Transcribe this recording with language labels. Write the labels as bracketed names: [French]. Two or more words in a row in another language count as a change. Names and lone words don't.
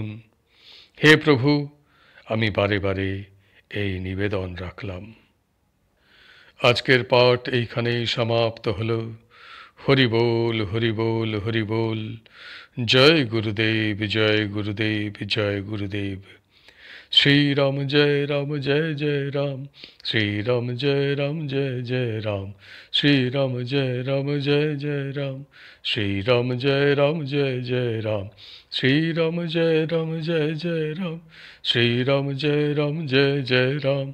[Bangla] হে প্রভু, আমি বারে বারে এই নিবেদন রাখলাম। আজকের পাঠ এইখানেই সমাপ্ত হল। হরি বল, হরি বল, হরি বল। জয় গুরুদেব, জয় গুরুদেব, জয় গুরুদেব। [Hindi] श्री राम जय जय राम। श्री राम जय जय राम। श्री राम जय जय राम। श्री राम जय जय राम। श्री राम जय जय राम। श्री राम जय जय राम।